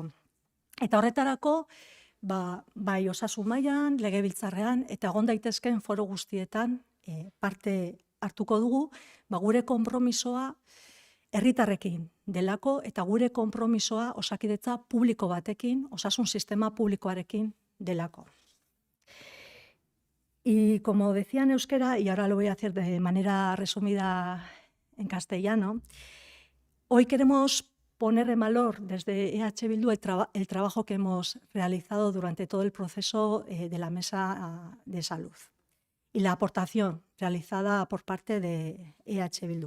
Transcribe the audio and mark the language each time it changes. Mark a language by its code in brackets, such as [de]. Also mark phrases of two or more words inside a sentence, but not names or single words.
[eu] Eta horretarako, bai osasun mailan, legebiltzarrean eta egon daitezkeen foro guztietan parte hartuko dugu, gure konpromisoa herritarrekin delako eta gure konpromisoa osakidetza publiko batekin, osasun sistema publikoarekin delako. [es] Y como decía en euskera, y ahora lo voy a hacer de manera resumida en castellano, hoy queremos poner en valor desde EH Bildu el trabajo que hemos realizado durante todo el proceso de la Mesa de Salud y la aportación realizada por parte de EH Bildu.